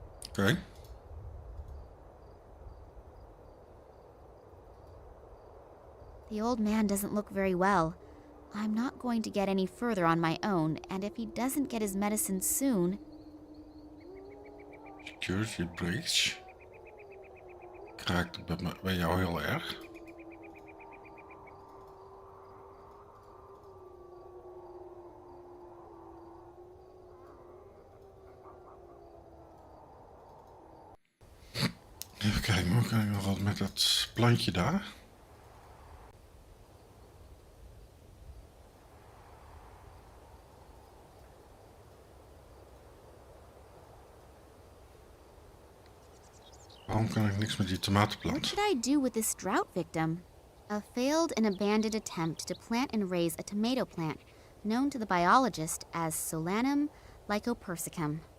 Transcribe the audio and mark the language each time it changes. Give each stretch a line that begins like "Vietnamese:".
Dutch: Oké.
English: The old man doesn't look very well. I'm not going to get any further on my own, and if he doesn't get his medicine soon... Security breach.
Dutch: Raakt het bij jou heel erg? Even kijken, hoe kan ik nog wat met dat plantje daar? Waarom kan ik niks met die
English: What
Dutch: tomatenplant?
English: should I do with this drought victim? A failed and abandoned attempt to plant and raise a tomato plant, known to the biologist as Solanum lycopersicum.